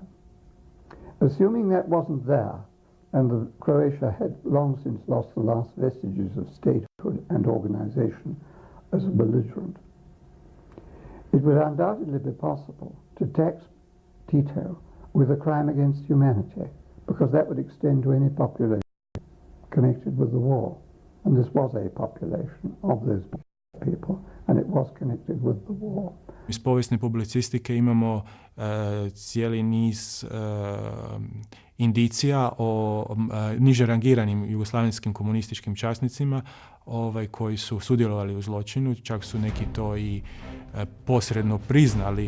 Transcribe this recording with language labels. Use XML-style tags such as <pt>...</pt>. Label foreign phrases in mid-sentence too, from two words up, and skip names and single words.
<en>Assuming that wasn't there, and Croatia had long since lost the last vestiges of statehood and organization as a belligerent, it would undoubtedly be possible to tax Tito with a crime against humanity, because that would extend to any population connected with the war. And this was a population of those people, and it was connected with the war.</en> <hr>Iz povijesne publicistike imamo cijeli niz indicija o niže rangiranim jugoslavenskim komunističkim časnicima koji su sudjelovali u zločinu, čak su neki to i posredno priznali.</hr>